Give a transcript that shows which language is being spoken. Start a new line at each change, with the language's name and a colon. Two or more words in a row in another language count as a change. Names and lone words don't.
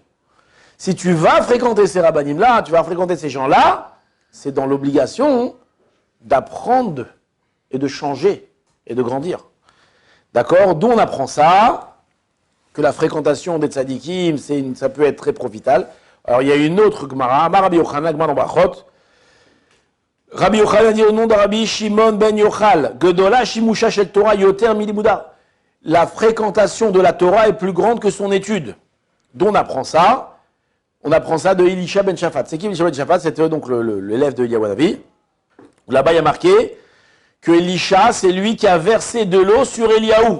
French: Si tu vas fréquenter ces rabbinim-là, tu vas fréquenter ces gens-là, c'est dans l'obligation d'apprendre et de changer et de grandir. D'accord? D'où on apprend ça, que la fréquentation des tzadikim, ça peut être très profitable. Alors il y a une autre Gemara, Rabbi Yochanan, Gemara dans Brachot, Rabbi Yochanan a dit au nom de Rabbi Shimon ben Yochal,
Hebrew: גדולה שימושה של תורה יותר מלימודה.
French: La fréquentation de la Torah est plus grande que son étude. D'où on apprend ça? On apprend ça de Elisha ben Shaphat. C'est qui Elisha ben Shaphat? C'était donc l'élève de Eliyahu Hanavi. Là-bas, il y a marqué que Elisha, c'est lui qui a versé de l'eau sur Eliyahu.